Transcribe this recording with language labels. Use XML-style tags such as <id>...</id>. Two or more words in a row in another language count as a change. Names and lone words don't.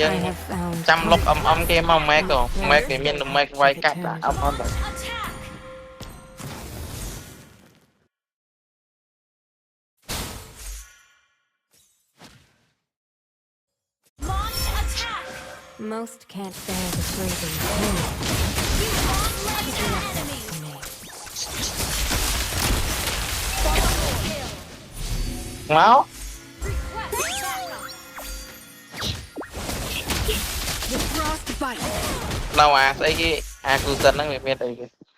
<en>I have found</en> <km>ចាំលុបអមគេមកម៉ែកទៅម៉ែកវាមានម៉ែកវាយកាត់ដាក់អមទៅ</km> <en>Attack. Launch attack. most can't bear the freezing cold. You won't let an enemy. To me. Double kill.</en> <km>មក</km> <en>Request backup. The frostbite.</en> <km>នៅអាស្អីគេអាគូសិនហ្នឹងវាមានអីគេ</km>